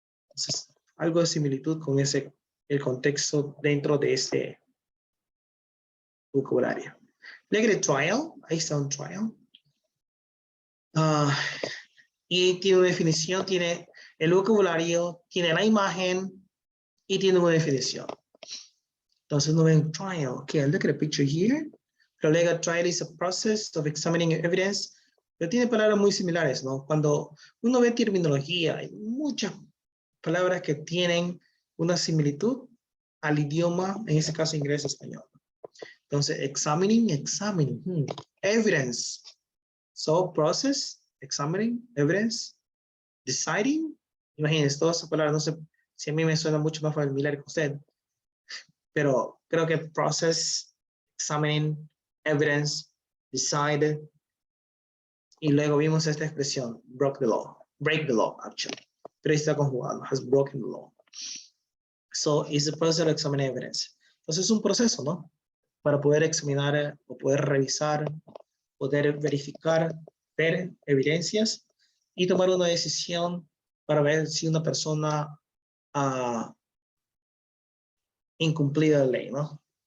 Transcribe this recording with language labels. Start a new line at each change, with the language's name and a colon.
Spanish: Entonces, algo de similitud con el contexto dentro de este vocabulario. Legal trial, ahí está un trial. Y tiene una definición, tiene el vocabulario, tiene la imagen y tiene una definición. Entonces no ven trial.
English: Okay, look at the picture here. The legal trial is a process of examining evidence.
Spanish: Pero tiene palabras muy similares, ¿no? Cuando uno ve terminología, hay muchas palabras que tienen una similitud al idioma, en este caso inglés español. Entonces, examining. Evidence.
English: So, process, examining, evidence, deciding.
Spanish: Imagínense, todas esas palabras, no sé si a mí me suena mucho más familiar que a usted, pero creo que process, examining, evidence, decide, y luego vimos esta expresión, break the law, actually. Pero está conjugado,
English: has broken the law. So, it's the process of examining evidence.
Spanish: Entonces, es un proceso, ¿no? Para poder examinar o poder revisar, poder verificar, ver evidencias y tomar una decisión para ver si una persona ha incumplido la ley, ¿no?